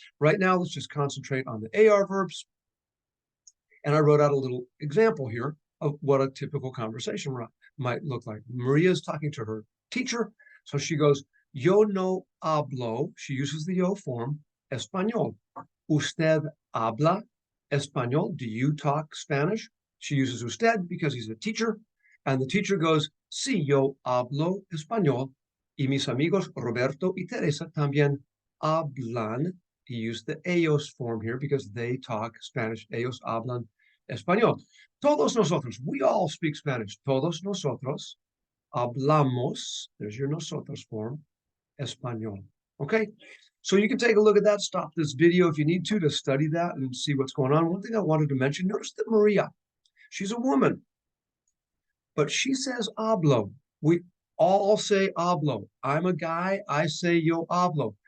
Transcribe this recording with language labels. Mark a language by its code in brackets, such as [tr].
[en] Right now, let's just concentrate on the AR verbs. And I wrote out a little example here of what a typical conversation might look like. Maria's talking to her teacher. So she goes, [es] yo no hablo. [en] She uses the yo form, español. [es] Usted habla español. [en] Do you talk Spanish? She uses usted because he's a teacher. And the teacher goes, [es] sí, yo hablo español. Y mis amigos Roberto y Teresa también hablan. [en] He used the ellos form here because they talk Spanish. [es] Ellos hablan español. Todos nosotros, [en] we all speak Spanish. [es] Todos nosotros hablamos, [en] there's your nosotros form, [es] español. [en] Okay? So you can take a look at that. Stop this video if you need to study that and see what's going on. One thing I wanted to mention, notice that Maria, she's a woman, but she says hablo. We all say hablo. I'm a guy, I say [es] yo hablo.